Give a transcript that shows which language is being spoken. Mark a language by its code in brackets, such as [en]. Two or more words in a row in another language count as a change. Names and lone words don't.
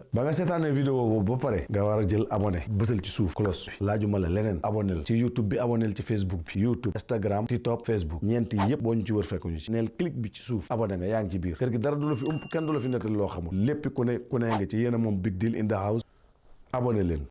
[wo] ba nga seetaanee vidéo boobu ba pare nga war a jël abonné bësal ci suuf cloche bi laajuma la leneen abonnél ci YouTube bi abonnél ci Facebook bi YouTube Instagram TikTok Facebook ñeenti yépp boo ñu ci wër fekkuñu ci neel clic bi ci suuf abonné nga yaa ngi ci biir kër gi dara du la fi kenn du la fi nettali loo xamul lépp ku ne nga ci yéen a moom [en] Big Deal in the house [wo] abonné leen